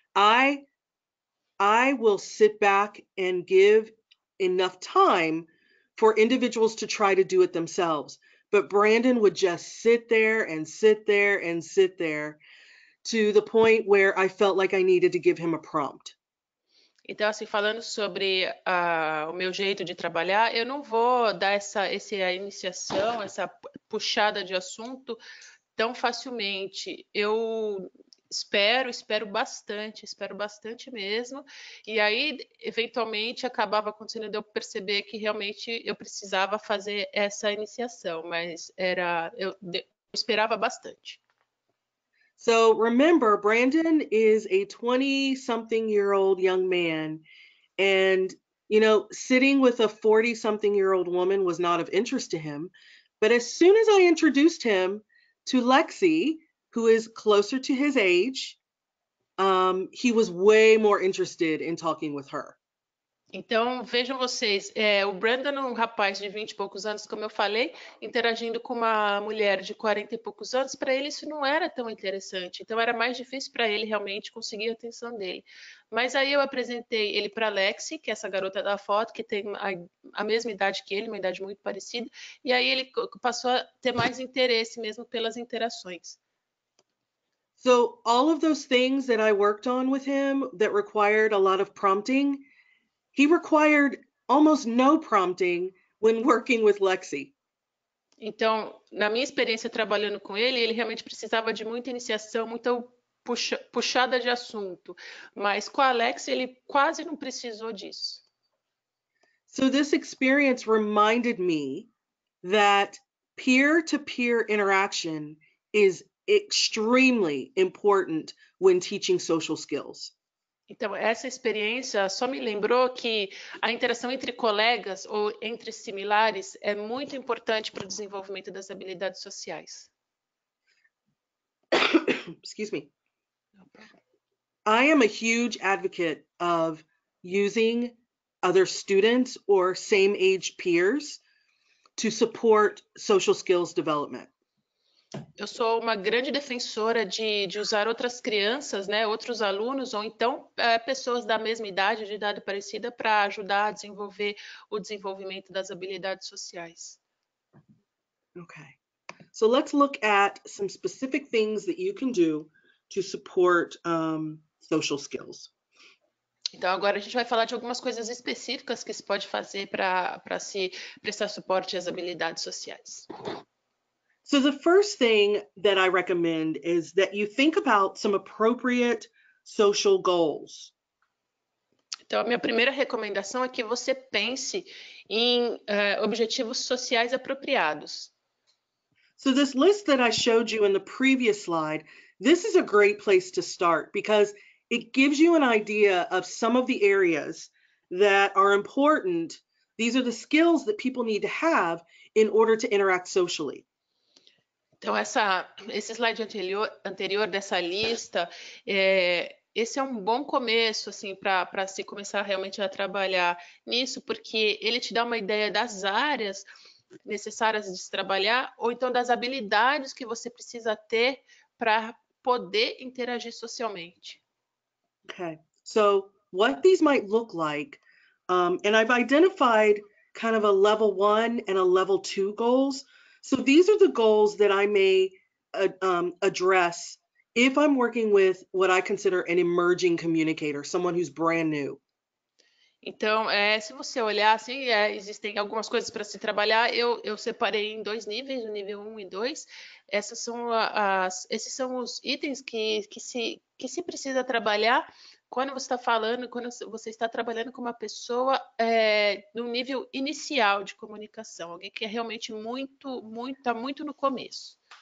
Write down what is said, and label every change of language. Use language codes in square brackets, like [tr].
[en] I will sit back and give enough time for individuals to try to do it themselves. But Brandon would just sit there and sit there and sit there to the point where I felt like I needed to give him a prompt. [pt] Então, assim, falando sobre o meu jeito de trabalhar, eu não vou dar essa iniciação, essa puxada de assunto tão facilmente. Eu espero bastante mesmo. E aí, eventualmente, acabava acontecendo de eu perceber que realmente eu precisava fazer essa iniciação, mas eu esperava bastante. [en] So remember, Brandon is a 20-something-year-old young man, and sitting with a 40-something-year-old woman was not of interest to him. But as soon as I introduced him to Lexi, who is closer to his age, he was way more interested in talking with her. [pt] Então, vejam vocês, o Brandon, um rapaz de 20 e poucos anos, como eu falei, interagindo com uma mulher de 40 e poucos anos, para ele isso não era tão interessante. Então, era mais difícil para ele realmente conseguir a atenção dele. Mas aí eu apresentei ele para a Lexi, que é essa garota da foto, que tem a mesma idade que ele, uma idade muito parecida, e aí ele passou a ter mais interesse mesmo pelas interações. [en] So all of those things that I worked on with him that required a lot of prompting, he required almost no prompting when working with Lexi. [pt] Então, na minha experiência trabalhando com ele realmente precisava de muita iniciação, muita puxada de assunto. Mas com a Alex, ele quase não precisou disso. [en] So this experience reminded me that peer-to-peer interaction is extremely important when teaching social skills. [pt] Então, essa experiência só me lembrou que a interação entre colegas ou entre similares é muito importante para o desenvolvimento das habilidades sociais. [en] Excuse me. I am a huge advocate of using other students or same-age peers to support social skills development. [pt] Eu sou uma grande defensora de usar outras crianças, né, outros alunos, ou então pessoas da mesma idade, de idade parecida, para ajudar a desenvolver o desenvolvimento das habilidades sociais. [en] Okay, so let's look at some specific things that you can do to support social skills. [pt] Então, agora a gente vai falar de algumas coisas específicas que se pode fazer para se prestar suporte às habilidades sociais. [en] So the first thing that I recommend is that you think about some appropriate social goals. [pt] Então, a minha primeira recomendação é que você pense em objetivos sociais apropriados. [en] So this list that I showed you in the previous slide, this is a great place to start because it gives you an idea of some of the areas that are important. These are the skills that people need to have in order to interact socially. [pt] Então, esse slide anterior dessa lista, esse é um bom começo assim, para se começar realmente a trabalhar nisso, porque ele te dá uma ideia das áreas necessárias de se trabalhar, ou então das habilidades que você precisa ter para poder interagir socialmente. [en] Okay, so what these might look like, and I've identified kind of a level 1 and a level 2 goals. So these are the goals that I may address if I'm working with what I consider an emerging communicator, someone who's brand new. [pt] Então, se você olhar, assim, existem algumas coisas para se trabalhar. Eu separei em 2 níveis, o nível 1 e 2. Esses são os itens que se precisa trabalhar quando você está falando, quando você está trabalhando com uma pessoa no nível inicial de comunicação, alguém que é realmente está muito no começo.